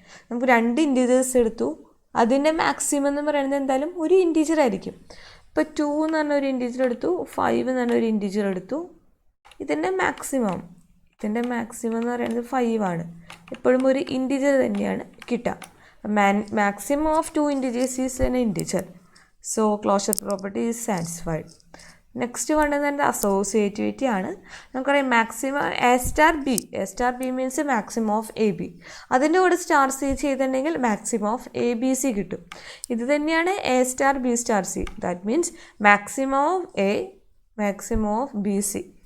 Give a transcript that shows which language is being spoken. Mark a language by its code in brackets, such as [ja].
[ml] നമുക്ക് 2 ഇൻറ്റിജേഴ്സ് എടുത്തു, അതിൻ്റെ മാക്സിമം എന്ന് പറയുന്നത് എന്തായാലും ഒരു ഇൻറ്റിജർ ആയിരിക്കും. ഇപ്പോൾ 2 എന്ന് പറഞ്ഞ ഒരു ഇൻറ്റിജർ എടുത്തു, 5 എന്ന് പറഞ്ഞ ഒരു ഇൻറ്റിജർ എടുത്തു. ഇതിൻ്റെ മാക്സിമം എന്ന് പറയുന്നത് 5 ആണ്. എപ്പോഴും ഒരു ഇൻറ്റിജർ തന്നെയാണ് കിട്ടുക. [en] Maximum of 2 integers is an integer. So closure property is satisfied. [ml] Next വേണ്ടത് അസോസിയേറ്റിവിറ്റി ആണ്. നമുക്കറിയാം [en] Maximum A*B means maximum of AB. [ml] അതിൻ്റെ കൂടെ സ്റ്റാർ C ചെയ്തിട്ടുണ്ടെങ്കിൽ മാക്സിമം ഓഫ് ABC കിട്ടും. ഇത് തന്നെയാണ് A*B*C. [en] That means maximum of A, maximum of BC.